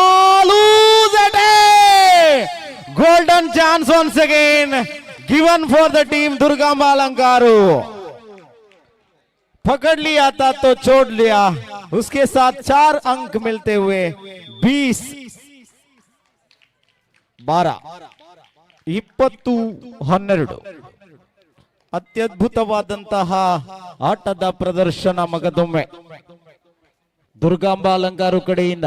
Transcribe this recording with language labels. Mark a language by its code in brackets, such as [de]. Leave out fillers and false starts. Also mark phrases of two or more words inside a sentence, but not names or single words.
[en] golden chance once again given for the team दुर्गांबा अलंकारू. [hi] पकड़ लिया था तो छोड़ लिया. उसके साथ 4 अंक मिलते हुए 20-12 20-12. [kn] ಅತ್ಯದ್ಭುತವಾದಂತಹ ಆಟದ ಪ್ರದರ್ಶನ ಮಗದೊಮ್ಮೆ ದುರ್ಗಾಂಬಾ ಅಲಂಕಾರು ಕಡೆಯಿಂದ.